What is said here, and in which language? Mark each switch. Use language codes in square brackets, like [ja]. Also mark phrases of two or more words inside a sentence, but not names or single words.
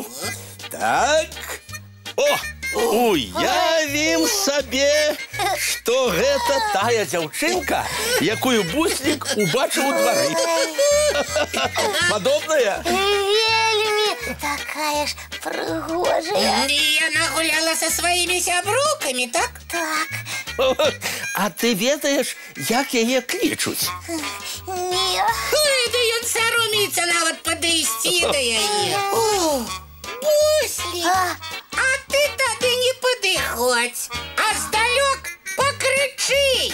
[be] Так, уявім сабе, што гэта тая дзяўчынка, якую Буслик убачыў у двары. Падобная? Вельмі, такая ж прыгожая. [ru] И она гуляла со своими сябруками, так? [be] Так. А ты ведаеш, як яе клічуць? Не. Ой, да ён саромеецца нават падысці да яе. О, Буслик, а ты тады не падыходзь, а здалёк пакрычы.